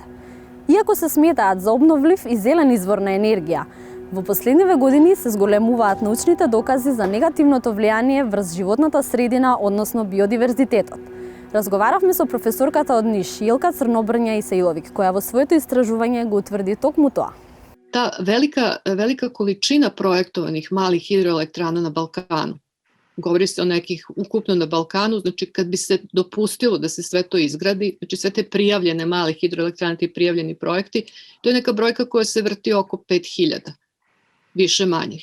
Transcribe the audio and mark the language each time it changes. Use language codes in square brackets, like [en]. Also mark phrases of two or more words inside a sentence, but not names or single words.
[mk] Иако се сметаат за обновлив и зелен извор на енергија, во последниве години се зголемуваат научните докази за негативното влијание врз животната средина, односно биодиверзитетот. Разговаравме со професорката од Ниш, Јелка Црнобрња Исаиловиќ, која во своето истражување го утврди токму тоа. [sr] Ta velika količina projektovanih malih hidroelektrana na Balkanu, govori se o nekih ukupno na Balkanu, znači kad bi se dopustilo da se sve to izgradi, znači sve te prijavljene male hidroelektrane, ti prijavljeni projekti, to je neka brojka koja se vrti oko 5000, više manje.